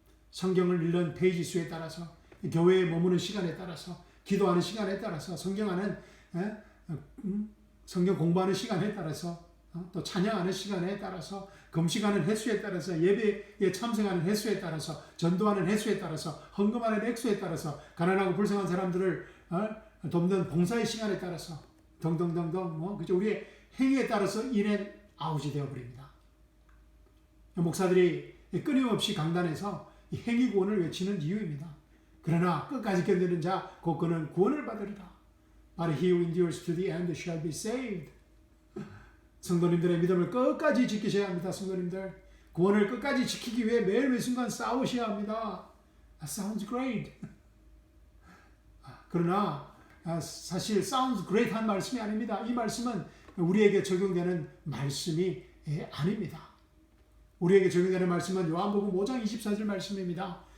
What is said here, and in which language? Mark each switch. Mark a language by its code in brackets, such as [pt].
[ko] 성경을 읽는 페이지 수에 따라서, 교회에 머무는 시간에 따라서, 기도하는 시간에 따라서, 성경 공부하는 시간에 따라서, 또 찬양하는 시간에 따라서, 금식하는 횟수에 따라서, 예배에 참석하는 횟수에 따라서, 전도하는 횟수에 따라서, 헌금하는 횟수에 따라서, 가난하고 불쌍한 사람들을 돕는 봉사의 시간에 따라서 등등등등 그죠? 우리의 행위에 따라서 인앤아웃이 되어버립니다. 목사들이 끊임없이 강단에서 행위 구원을 외치는 이유입니다. 그러나 끝까지 견디는 자 곧 그는 구원을 받으리라. [en] But he who endures to the end shall be saved. [ko] 성도님들의 믿음을 끝까지 지키셔야 합니다. 성도님들, 구원을 끝까지 지키기 위해 매일 매 순간 싸우셔야 합니다. [en] That sounds great. [ko] 그러나 사실 [en] sounds great [ko] 한 말씀이 아닙니다. 이 말씀은 우리에게 적용되는 말씀이 아닙니다. 우리에게 적용되는 말씀은 요한복음 5장 24절 말씀입니다.